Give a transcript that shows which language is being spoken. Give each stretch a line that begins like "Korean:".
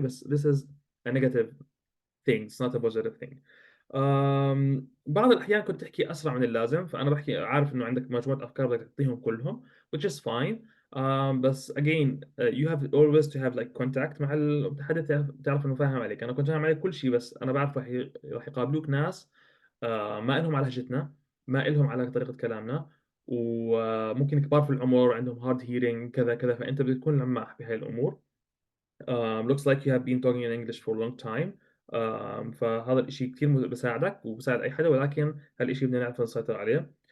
Arabic: بس
English: this is a negative thing, it's not a positive thing.
Arabic: بعض الأحيان كنت تحكي أسرع من اللازم، فأنا بحكي عارف إنه عندك مجموعة أفكار بدك تعطيهم كلهم
English: which is fine. بس again you have always to have like contact
Arabic: مع المتحدث، تعرف إنه فاهم عليك. أنا كنت فاهم عليك كل شيء، بس أنا بعرف راح يقابلوك ناس ما إلهم على لهجتنا، ما إلهم على طريقة كلامنا، وممكن كبار في العمر عندهم
English: hard hearing
Arabic: كذا كذا، فأنت بدك تكون لماح بهاي الأمور.
English: looks like you have been talking in English for a long time.
Arabic: فهذا الإشي كثير بساعدك وبساعد أي حدا، ولكن هالإشي بدنا نعرف نسيطر عليه.